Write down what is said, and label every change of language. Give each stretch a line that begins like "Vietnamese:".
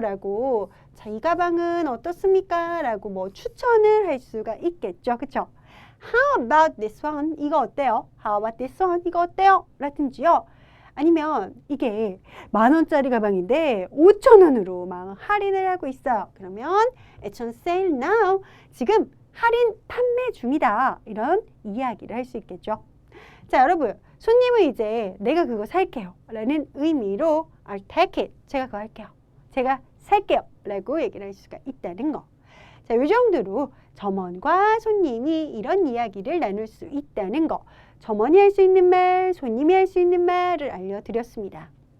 Korean: 라고 자, 이 가방은 어떻습니까? 라고 뭐 추천을 할 수가 있겠죠. 그쵸?
English: How about this one?
Korean: 이거 어때요?
English: How about this one? 이거 어때요?
Korean: 라든지요. 아니면 이게 10,000원짜리 가방인데 5,000원으로 막 할인을 하고 있어요. 그러면
English: It's on sale now.
Korean: 지금 할인 판매 중이다. 이런 이야기를 할 수 있겠죠. 자, 여러분. 손님은 이제 내가 그거 살게요. 라는 의미로
English: I'll take it.
Korean: 제가 그거 할게요. 제가 살게요. 라고 얘기를 할 수가 있다는 거. 자, 이 정도로 점원과 손님이 이런 이야기를 나눌 수 있다는 거. 점원이 할 수 있는 말, 손님이 할 수 있는 말을 알려드렸습니다.